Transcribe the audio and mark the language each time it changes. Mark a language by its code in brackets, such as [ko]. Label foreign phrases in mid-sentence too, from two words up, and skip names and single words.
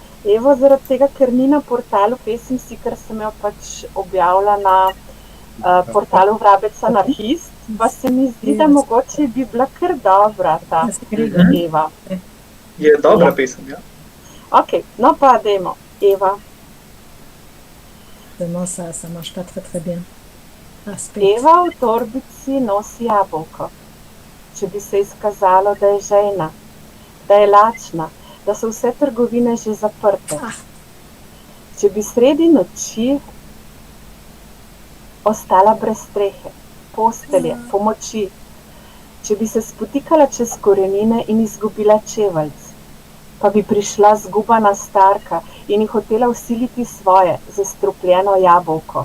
[sl] Evo zaradi tega, ker ni na portalu Pesemsi, ker sem jo pač objavila na portalu Vrabec Anarhist, pa se mi zdi, da mogoče bi bila kar dobra ta Eva. Je dobra pesem, ja. Ok, no pa dajmo, Eva. [fr] Ça marche pas très bien. [sl] Eva v torbici nosi jabolko. Če bi se izkazalo, da je žejna, da je lačna, da so vse trgovine že zaprte. Če bi sredi noči ostala brez strehe, postelje, pomoči, če bi se spotikala čez korenine in izgubila čeveljc, pa bi prišla zgubana starka in ji hotela vsiliti svoje zastrupljeno jabolko.